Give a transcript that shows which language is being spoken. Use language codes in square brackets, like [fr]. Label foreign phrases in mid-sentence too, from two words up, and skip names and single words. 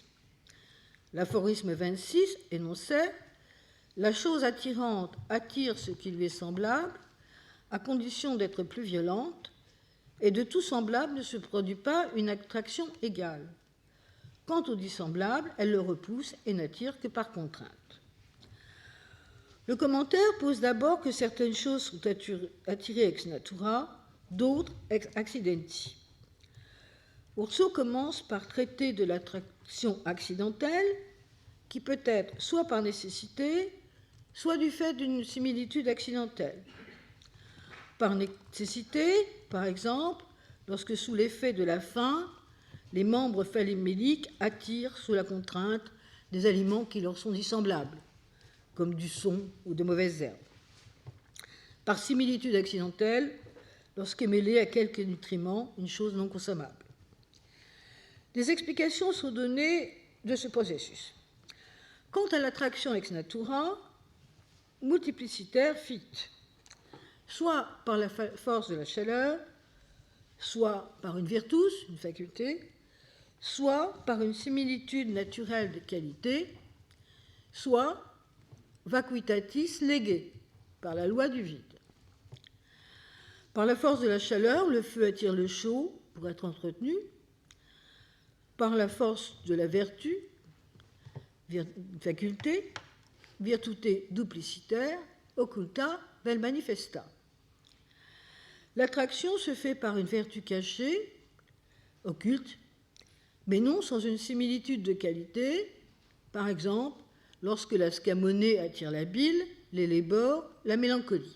[fr] L'aphorisme 26 énonçait « La chose attirante attire ce qui lui est semblable, à condition d'être plus violente, et de tout semblable ne se produit pas une attraction égale. Quant au dissemblable, elle le repousse et n'attire que par contrainte. » Le commentaire pose d'abord que certaines choses sont attirées [la] ex natura, [fr] d'autres [la] ex accidenti. [fr] Rousseau commence par traiter de l'attraction accidentelle, qui peut être soit par nécessité, soit du fait d'une similitude accidentelle. Par nécessité, par exemple, lorsque sous l'effet de la faim, les membres phaléméliques attirent sous la contrainte des aliments qui leur sont dissemblables, comme du son ou de mauvaises herbes. Par similitude accidentelle, lorsqu'est mêlée à quelques nutriments une chose non consommable. Des explications sont données de ce processus. Quant à l'attraction [la] ex natura, multiplicitaire fit, [fr] soit par la force de la chaleur, soit par une virtus, une faculté, soit par une similitude naturelle de qualité, soit [la] vacuitatis lege, [fr] par la loi du vide. Par la force de la chaleur, le feu attire le chaud pour être entretenu. Par la force de la vertu, faculté, [la] virtute duplicitaire, occulta vel manifesta. [fr] L'attraction se fait par une vertu cachée, occulte, mais non sans une similitude de qualité, par exemple, lorsque la scamonée attire la bile, l'élébore, la mélancolie.